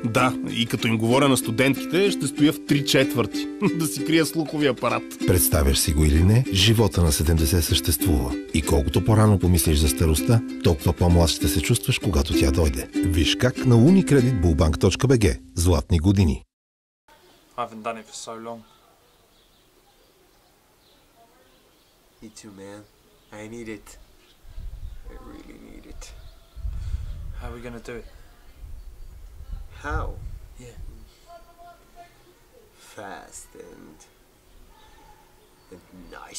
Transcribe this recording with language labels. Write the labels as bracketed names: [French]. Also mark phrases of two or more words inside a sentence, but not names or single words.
[Bulgarian] Да, и като им говоря на студентките, ще стоя в 3/4. Да си крия слуховия апарат. Представяш си го или не, живота на 70 съществува. И колкото по-рано помислиш за старостта, толкова по-млад ще се чувстваш, когато тя дойде. Виж как на unicreditbullbank.bg. Златни години. [English] I haven't done it for so long. Me too, man. I need it. I really need it. How are we gonna do it? How? Yeah. Fast and nice.